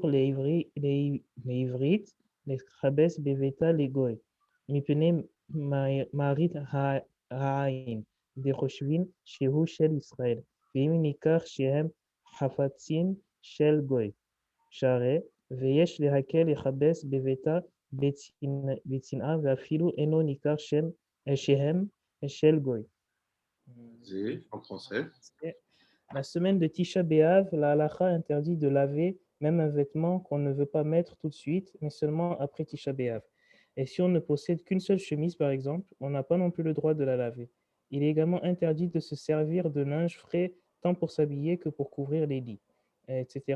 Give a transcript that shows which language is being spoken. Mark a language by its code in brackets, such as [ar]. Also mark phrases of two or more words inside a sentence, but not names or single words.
[he] לעברית לכבס בביתה לגוי, מפני מראית העין, וחושבים שהוא של ישראל, ואם ניקח שהם חפצים של גוי, שהרי ויש להקל לכבס בביתה בצנעה, ואפילו אינו ניכר שהם של גוי. [fr] En français. La semaine de Tisha B'Av, la halakha interdit de laver même un vêtement qu'on ne veut pas mettre tout de suite, mais seulement après Tisha B'Av. Et si on ne possède qu'une seule chemise, par exemple, on n'a pas non plus le droit de la laver. Il est également interdit de se servir de linge frais tant pour s'habiller que pour couvrir les lits, etc.